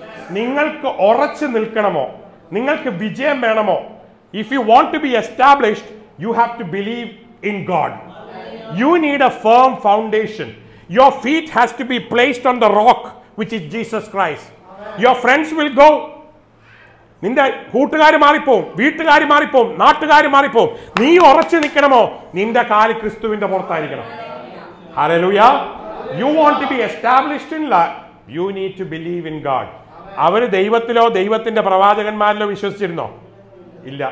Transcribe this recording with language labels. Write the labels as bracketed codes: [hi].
[ml] നിങ്ങൾക്ക് ഉറച്ചു നിൽക്കണമോ, നിങ്ങൾക്ക് വിജയം വേണമോ, [en] If you want to be established you have to believe in God. You need a firm foundation. Your feet has to be placed on the rock, which is Jesus Christ. Your friends will go. [ml] നിന്റെ കൂട്ടുകാർ മാറിപ്പോവും, വീട്ടുകാർ മാറിപ്പോവും, നാട്ടുകാർ മാറിപ്പോവും. നീ ഉറച്ചു നിൽക്കണമോ, നിന്റെ കാല് ക്രിസ്തുവിന്റെ പുറത്തായിരിക്കണം. Hallelujah. [en] You want to be established in life, you need to believe in God. [ml] അവർ ദൈവത്തിലോ ദൈവത്തിന്റെ പ്രവാചകന്മാരിലോ വിശ്വസിച്ചിരുന്നോ? ഇല്ല.